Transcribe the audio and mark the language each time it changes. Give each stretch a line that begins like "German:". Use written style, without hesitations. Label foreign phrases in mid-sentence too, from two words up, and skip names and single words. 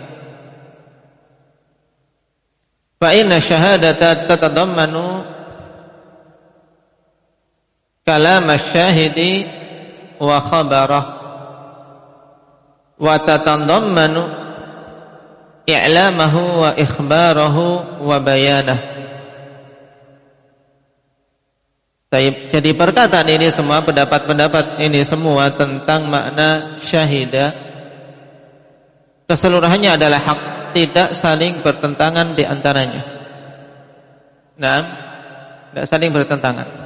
Arabic: فإن الشهادة تتضمن كلام الشاهد وخبره وتتضمن إعلامه وإخباره وبيانه.
Indonesian: Jadi perkataan ini semua, pendapat-pendapat ini semua tentang makna syahidah, keseluruhannya adalah hak, tidak saling bertentangan di antaranya. Nah, tidak saling bertentangan.